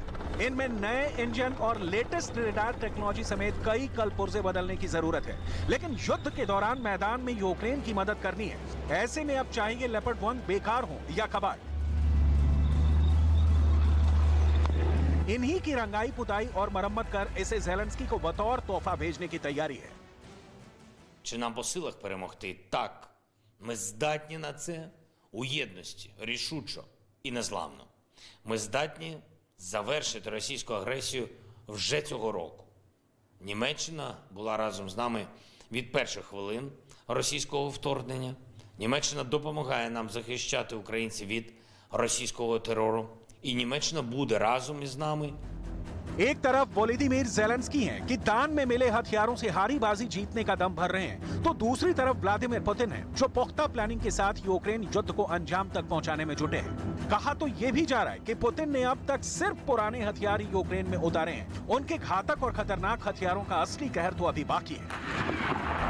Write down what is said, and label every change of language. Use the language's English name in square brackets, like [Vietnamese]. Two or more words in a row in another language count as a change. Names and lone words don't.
[Hindi] इनमें नए इंजन और [English] latest radar technology [Hindi] समेत कई कल पुर्जे बदलने की जरूरत है। लेकिन युद्ध के दौरान मैदान में यूक्रेन की मदद करनी है। ऐसे में अब चाहेंगे लेपर्ड 1 बेकार हो या कबाड़, इन्हीं की रंगाई पुताई और मरम्मत कर इसे ज़ेलेंस्की को बतौर तोहफा भेजने की तैयारी है। [Ukrainian] Чи нам по силах перемогти? Так. Ми здатні на це у єдності, рішучо і незламно. Ми здатні завершити російську агресію вже цього року. Німеччина була разом з нами від перших хвилин російського вторгнення. Німеччина допомагає нам захищати українців від російського терору, і Німеччина буде разом із нами. [Hindi] एक तरफ वोलोदिमीर ज़ेलेंस्की हैं कि दान में मिले हथियारों से हारी बाजी जीतने का दम भर रहे हैं, तो दूसरी तरफ व्लादिमीर पुतिन हैं जो पुख्ता प्लानिंग के साथ यूक्रेन युद्ध को अंजाम तक पहुंचाने में जुटे हैं। कहा तो ये भी जा रहा है कि पुतिन ने अब तक सिर्फ पुराने हथियार यूक्रेन में उतारे हैं, उनके घातक और खतरनाक हथियारों का असली कहर तो अभी बाकी है।